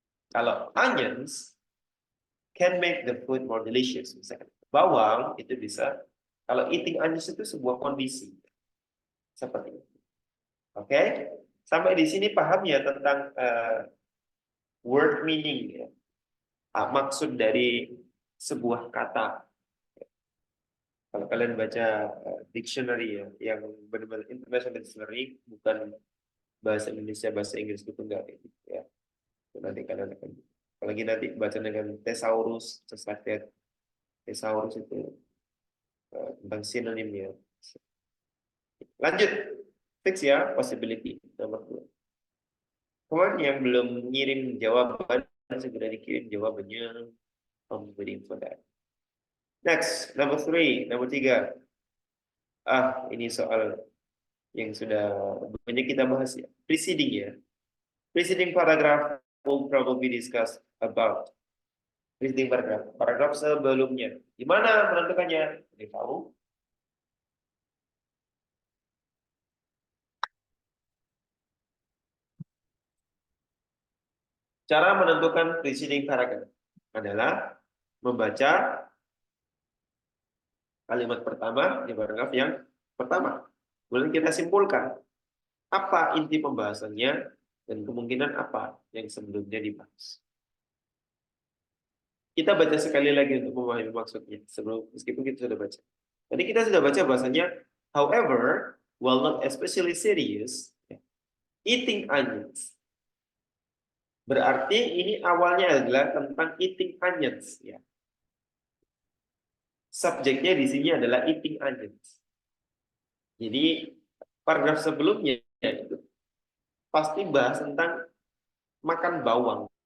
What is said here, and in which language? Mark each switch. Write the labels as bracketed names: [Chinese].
[English] Kalau onions can make the food more delicious. [Indonesian] Misalkan bawang itu bisa. Kalau eating onions itu sebuah kondisi seperti itu. Oke, sampai di sini paham ya tentang word meaning ya. Maksud dari sebuah kata. Kalau kalian baca dictionary ya, yang benar-benar international dictionary, bukan bahasa Indonesia, bahasa Inggris itu enggak kayak gitu ya. Nanti kalian akan, apalagi nanti baca dengan thesaurus, [English] just like that. [Indonesian] Thesaurus itu tentang sinonim ya. Lanjut, fix ya, possibility nomor 2. Kemarin yang belum ngirim jawaban, segera dikirim jawabannya. [English] I'm waiting for that. Next, number 3, nomor 3. [Indonesian] Ini soal yang sudah banyak kita bahas ya. Preceding ya. [English] Preceding paragraph will probably discuss about preceding paragraph. [Indonesian] Paragraf sebelumnya. Gimana menentukannya? Ini tahu? Cara menentukan preceding paragraph adalah membaca kalimat pertama di paragraf yang pertama. Kemudian kita simpulkan apa inti pembahasannya dan kemungkinan apa yang sebelumnya dibahas. Kita baca sekali lagi untuk memahami maksudnya sebelum, meskipun kita sudah baca. Tadi kita sudah baca bahasanya, [English] however, while not especially serious, eating onions. [Indonesian] Berarti ini awalnya adalah tentang eating onions ya. Subjeknya di sini adalah eating onions. Jadi paragraf sebelumnya itu pasti bahas tentang makan bawang.